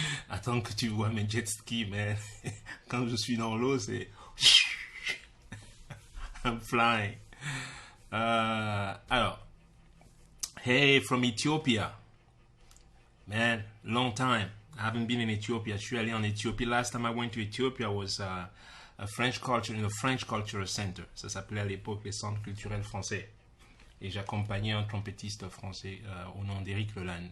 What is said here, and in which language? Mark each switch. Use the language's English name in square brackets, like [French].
[French] Attends que tu vois mes jet skis, mais quand je suis dans l'eau, c'est [English] I'm flying. Alors, hey from Ethiopia, man, long time. I haven't been in Ethiopia. [French] Je suis allé en Éthiopie. [English] Last time I went to Ethiopia was a French culture in the French Cultural Center. [French] Ça s'appelait à l'époque les centres culturels français. Et j'accompagnais un trompettiste français au nom d'Éric Leland.